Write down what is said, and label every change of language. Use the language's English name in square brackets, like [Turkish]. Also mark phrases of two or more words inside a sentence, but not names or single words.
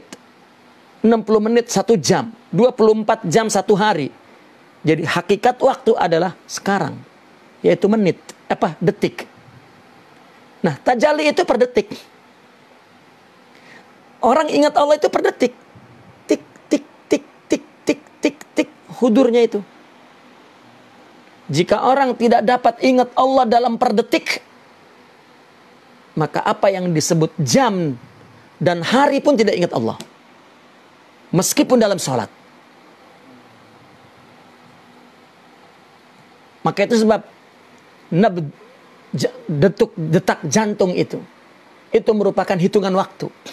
[Indonesian] 60 menit 1 jam. 24 jam 1 hari. Jadi hakikat waktu adalah sekarang, yaitu menit, detik. Nah, tajalli itu per detik. Orang ingat Allah itu per detik. Tik, tik, tik, tik, tik, tik, tik, hudurnya itu. Jika orang tidak dapat ingat Allah dalam per detik, maka apa yang disebut jam dan hari pun tidak ingat Allah. Meskipun dalam sholat. Maka itu sebab detak jantung itu merupakan hitungan waktu.